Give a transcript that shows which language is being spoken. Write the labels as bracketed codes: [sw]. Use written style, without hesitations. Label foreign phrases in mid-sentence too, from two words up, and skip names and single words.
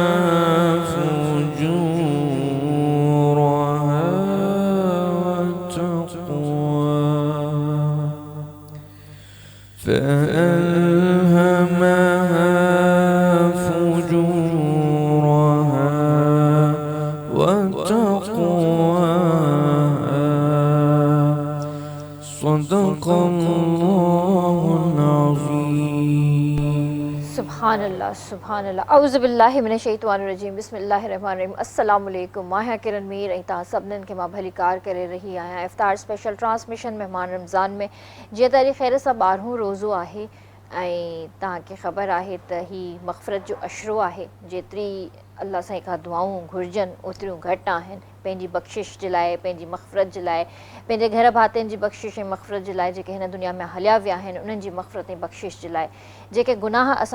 [ar] فجورها وتقواها فألهمها فجورها وتقواها صدق الله العظيم سبحان الله سبحان الله أعوذ بالله من الشيطان الرجيم بسم الله الرحمن الرحيم السلام عليكم [sd] मां किरण मीर ऐं तव्हां सभिनीनि खे मां भली कार करे रही आहियां इफ़्तार [en] special transmission [sd] मेहमान रमज़ान में जीअं त अॼु ख़ैर सां 12हों रोज़ो आहे ऐं तव्हांखे ख़बर आहे त ही मग़फ़िरत जो अशरो आहे जेतिरी अल्लाह साईं खां दुआऊं घुरिजनि ओतिरियूं घटि आहिनि पंहिंजी बख़्शिश जे लाइ पंहिंजी मग़फ़िरत जे लाइ पंहिंजे घर भातियुनि जी बख़्शिश ऐं मग़फ़िरत जे लाइ जेके हिन दुनिया में हलिया विया आहिनि उन्हनि जी मग़फ़िरत ऐं बख़्शिश जे लाइ जेके गुनाह असां